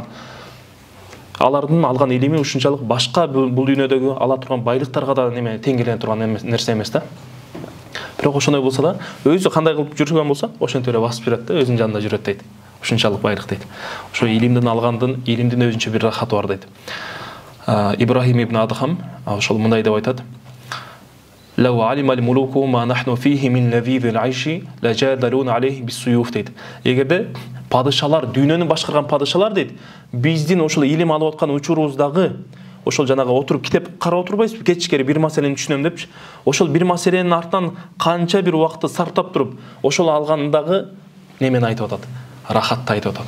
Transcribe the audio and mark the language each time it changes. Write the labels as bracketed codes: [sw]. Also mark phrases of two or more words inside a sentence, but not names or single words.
[ky] Алардын алган илими ушунчалык башка бул дүйнөдөгү ала турган байлыктарга да неме тең келе турган нерсе эмес да. Бирок ошондой болсо да, өзү кандай кылып жүргөн болсо, ошентип эле басып жүрөт да, өзүнүн жанында жүрөт дейт. Ушунчалык байлык дейт. Ошо илимден алгандын, илимдин өзүнчө бир рахаты бар дейт. Ибрахим ибн Адхам ошол мындай деп айтат. [ar] لو علم الملوك ما نحن فيه من لذيذ العيش لجالدونا عليه بالسيوف дейт. [ky] Эгерде падышалар, дүйнөнү башкарган падышалар дейт, биздин ошол илим алып аткан учурубуздагы ошол жанагы отуруп китеп карап отурбайсызбы, кечкери бир маселени түшүнөм депчи. Ошол бир маселенин артынан канча бир убакытты сарптап туруп, ошол алгандагы немени айтып атат, рахатты айтып атат.